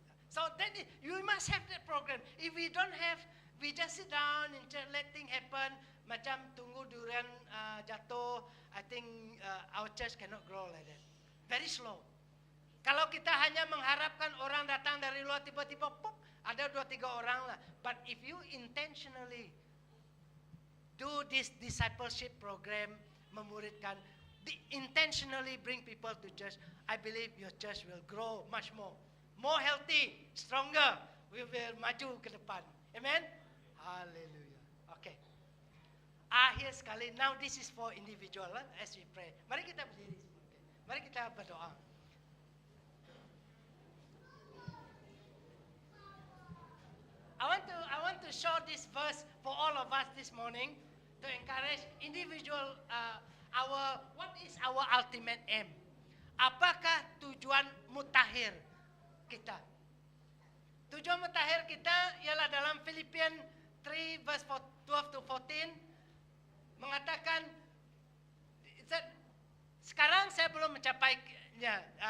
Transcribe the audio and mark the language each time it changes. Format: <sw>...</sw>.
<en>So then you must have that program. If we don't have, we just sit down and just let things happen.</en> <ms>Macam tunggu durian jatuh.</ms> <en>I think our church cannot grow like that. Very slow.</en> <ms>Kalau kita hanya mengharapkan orang datang dari luar tiba-tiba pop, ada 2-3 orang lah.</ms> <en>But if you intentionally do this discipleship program, memuridkan, intentionally bring people to church, I believe your church will grow much more healthy, stronger. We will</en> <ms>maju ke depan. Amen. Hallelujah. Okay. Akhir sekali.</ms> <en>Now this is for individual as we pray.</en> <ms>Mari kita berdiri. Mari kita berdoa.</ms> <en>I want to show this verse for all of us this morning to encourage individual what is our ultimate aim?</en> <ms>Apakah tujuan mutakhir kita? Tujuan mutakhir kita ialah dalam Filipian 3 verse 12 to 14 mengatakan sekarang saya belum mencapainya.</ms>